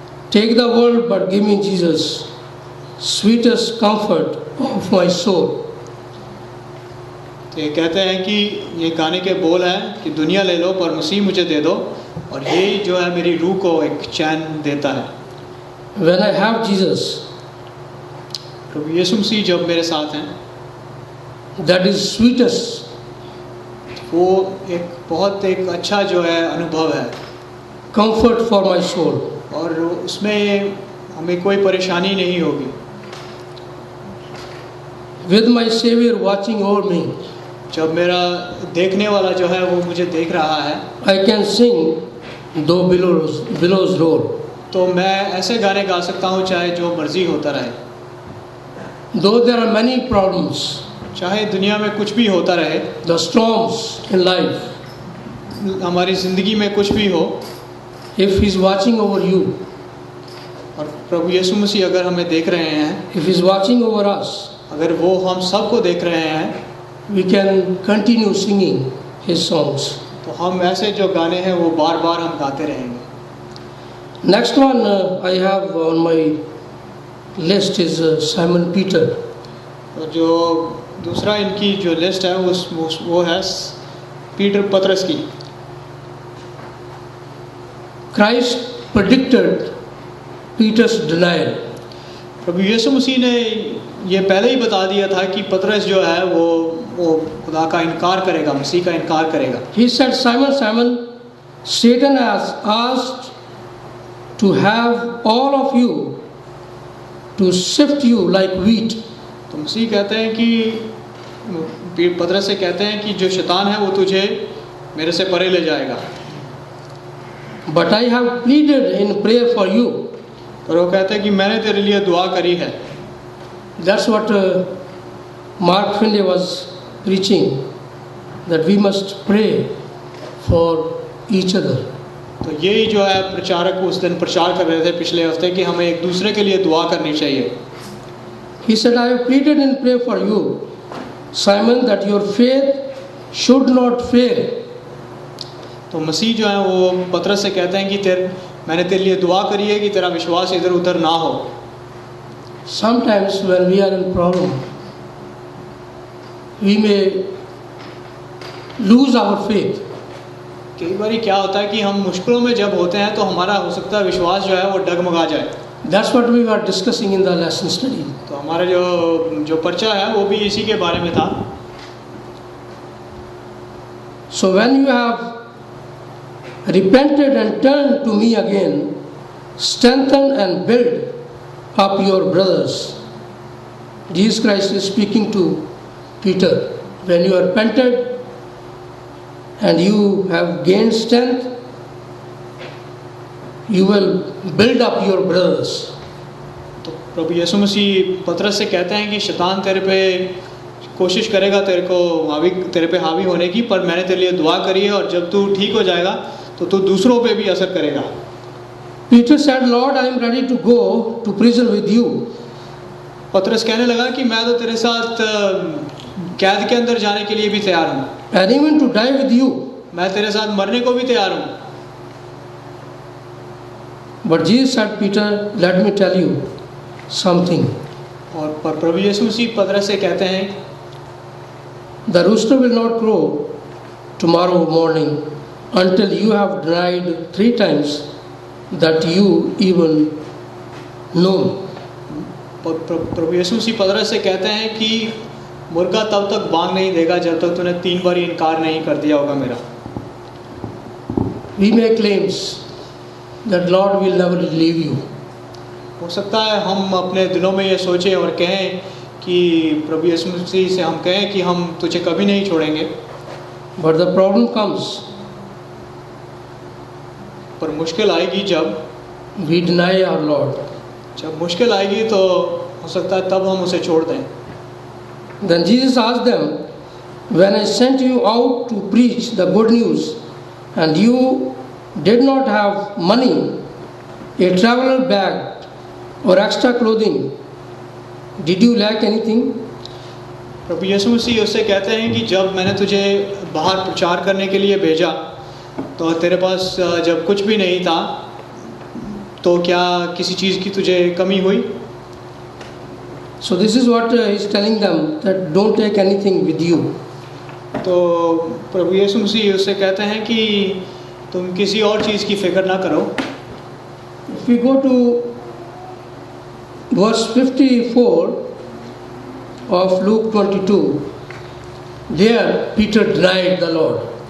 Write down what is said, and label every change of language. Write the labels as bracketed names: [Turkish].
[English] Take the world but give me Jesus, sweetest comfort of my soul. [Hindi] तो ये कहते हैं कि ये गाने के बोल हैं कि दुनिया ले लो पर मसीह मुझे दे दो, और यही जो है मेरी रूह को एक चैन देता है। [English] When I have Jesus, [Hindi] प्रभु यीशु मसीह जब मेरे साथ हैं, [English] that is sweetest. [Hindi] वो एक बहुत एक अच्छा जो है अनुभव है, [English] comfort for my soul. [Hindi] और उसमें हमें कोई परेशानी नहीं होगी। [English] With my Savior watching over me, [Hindi] जब मेरा देखने वाला जो है वो मुझे देख रहा है, [English] I can sing though billows roll. [Hindi] तो मैं ऐसे गाने गा सकता हूँ चाहे जो मर्जी होता रहे, [English] Though there are many problems, [Hindi] चाहे दुनिया में कुछ भी होता रहे, [English] the storms in life, [Hindi] हमारी ज़िंदगी में कुछ भी हो, [English] if He's watching over you, [Hindi] और प्रभु यीशु मसीह अगर हमें देख रहे हैं, [English] if He's watching over us, [Hindi] अगर वो हम सबको देख रहे हैं, [English] we can continue singing His songs. [Hindi] तो हम ऐसे जो गाने हैं वो बार बार हम गाते रहेंगे. [English] Next one I have on my list is Simon Peter. [Hindi] और जो दूसरा इनकी जो लिस्ट है वो है पीटर पतरस की. [English] Christ predicted Peter's denial. [Hindi] प्रभु यीशु मसीह ने ये पहले ही बता दिया था कि पतरस जो है वो खुदा का इनकार करेगा, मसीह का इनकार करेगा. [English] He said, Simon, Simon, Satan has asked to have all of you to sift you like wheat. [Hindi] तो मसीह कहते हैं कि पतरस से कहते हैं कि जो शैतान है वो तुझे मेरे से परे ले जाएगा. [English] But I have pleaded in prayer for you. [Hindi] और वो कहते हैं कि मैंने तेरे लिए दुआ करी है. [English] That's what Mark Finley was preaching, that we must pray for each other. [Hindi] तो यही जो है प्रचारक उस दिन प्रचार कर रहे थे पिछले हफ्ते कि हमें एक दूसरे के लिए दुआ करनी चाहिए. [English] He said, I have pleaded in prayer for you, Simon, that your faith should not fail. [Hindi] तो मसीह जो है वो पतरस से कहते हैं कि मैंने तेरे लिए दुआ करी है कि तेरा विश्वास इधर उधर ना हो. [English] Sometimes when we are in problem, we may lose our faith. [Hindi] कई बार क्या होता है कि हम मुश्किलों में जब होते हैं तो हमारा हो सकता है विश्वास जो है वो डगमगा जाए. [English] That's what we were discussing in the lesson study. [Hindi] तो हमारा जो पर्चा है वो भी इसी के बारे में था. [English] So when you have repented and turned to me again, strengthen and build up your brothers. Jesus Christ is speaking to Peter. When you are repented and you have gained strength, you will build up your brothers. [Hindi] तो प्रभु यीशु मसीह पतरस से कहते हैं कि शैतान तेरे पे कोशिश करेगा तेरे पे हावी होने की, पर मैंने तेरे लिए दुआ करी है और जब तू ठीक हो जाएगा तो तू दूसरों पे भी असर करेगा. [English] Peter said, Lord, I am ready to go to prison with you. [Hindi] पतरस कहने लगा कि मैं तो तेरे साथ कैद के अंदर जाने के लिए भी तैयार हूँ. [English] And even to die with you. [Hindi] मैं तेरे साथ मरने को भी तैयार हूँ. [English] But Jesus said, Peter, let me tell you something. [Hindi] और पर प्रभु यीशु मसीह पतरस से कहते हैं, [English] The rooster will not crow tomorrow morning until you have denied 3 times that you even know. [Hindi] प्रभु यीशु मसीह पतरस से कहते हैं कि मुर्गा तब तक बांग नहीं देगा जब तक तूने 3 बार इनकार नहीं कर दिया होगा मेरा. [English] We make claims that Lord will never leave you. [Hindi] हो सकता है हम अपने दिलों में ये सोचें और कहें कि प्रभु यीशु मसीह से हम कहें कि हम तुझे कभी नहीं छोड़ेंगे. [English] But the problem comes, [Hindi] पर मुश्किल आएगी जब [English] we deny our Lord. [Hindi] जब मुश्किल आएगी तो हो सकता है तब हम उसे छोड़ दें. [English] Then Jesus asked them, when I sent you out to preach the good news and you did not have money, a traveler bag or extra clothing, did you lack anything? [Hindi] प्रभु यीशु मसीह उससे कहते हैं कि जब मैंने तुझे बाहर प्रचार करने के लिए भेजा तो तेरे पास जब कुछ भी नहीं था तो क्या किसी चीज़ की तुझे कमी हुई. [English] So this is what he is telling them, that don't take anything with you. [Hindi] तो प्रभु यीशु मसीह उससे कहते हैं कि तुम किसी और चीज़ की फिक्र ना करो. [English] If we go to verse 54 of Luke 22, there Peter denied the Lord.